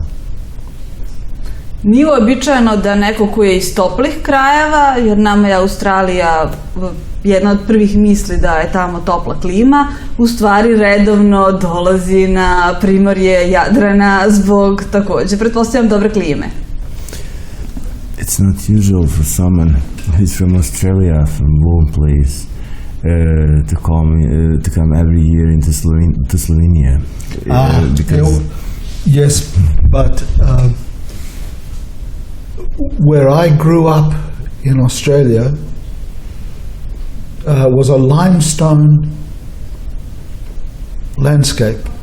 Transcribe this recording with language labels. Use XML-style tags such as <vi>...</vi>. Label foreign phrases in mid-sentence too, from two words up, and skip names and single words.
<sr>Nije uobičajeno da neko ko je iz toplih krajeva, jer nama je Australija jedna od prvih misli da je tamo topla klima, u stvari redovno dolazi na primorje Jadrana zbog takođe, pretpostavljam, dobre klime.</sr> <en>It's not usual for someone who's from Australia, from warm place, to come every year into Slovenia. Yes, but where I grew up in Australia was a limestone landscape.</en>